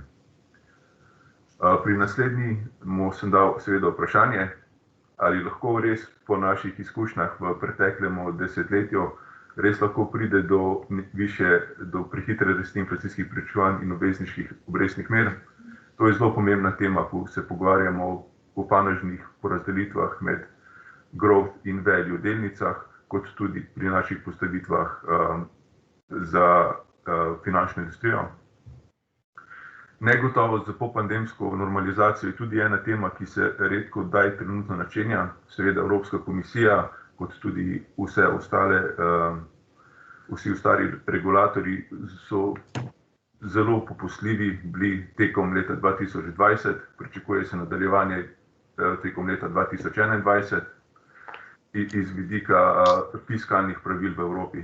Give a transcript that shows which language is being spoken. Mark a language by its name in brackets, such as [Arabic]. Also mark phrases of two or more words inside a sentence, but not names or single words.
[Slovenian] Pri naslednjemu sem dal seveda vprašanje, ali lahko res po naših izkušnjah v preteklem desetletju res lahko pride do prehitre rasti inflacijskih pričakovanj in obvezniških obrestnih mer. To je zelo pomembna tema, ko se pogovarjamo o panožnih porazdelitvah med growth in value delnicah, kot tudi pri naših postavitvah za finančno industrijo. Negotovost za popandemsko normalizacijo je tudi ena tema, ki se redko kdaj trenutno načenja. Seveda Evropska komisija, kot tudi vsi ostali regulatorji so zelo popustljivi bili tekom leta 2020, pričakuje se nadaljevanje tekom leta 2021 iz vidika fiskalnih pravil v Evropi.